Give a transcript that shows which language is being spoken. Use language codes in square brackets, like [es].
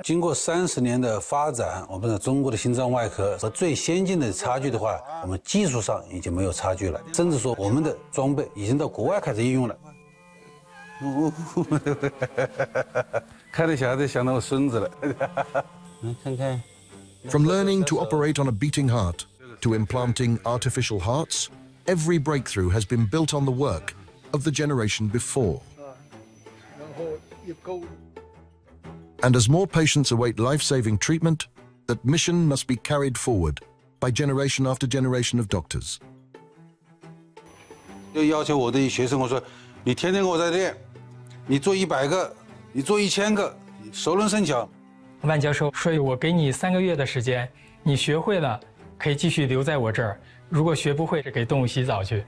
[zh] 经过30年的发展，我们的中国的心脏外科和最先进的差距的话，我们技术上已经没有差距了，甚至说我们的装备已经到国外开始应用了。看着小孩子想到我孙子了。来看看。 [en] From learning to operate on a beating heart to implanting artificial hearts,Every breakthrough has been built on the work of the generation before. And as more patients await life-saving treatment, that mission must be carried forward by generation after generation of doctors. [zh] 就要求我的学生，我说，你天天给我在练，你做100个，你做1000个，熟能生巧。万教授，所以我给你3个月的时间，你学会了，可以继续留在我这儿。如果学不会，给动物洗澡去。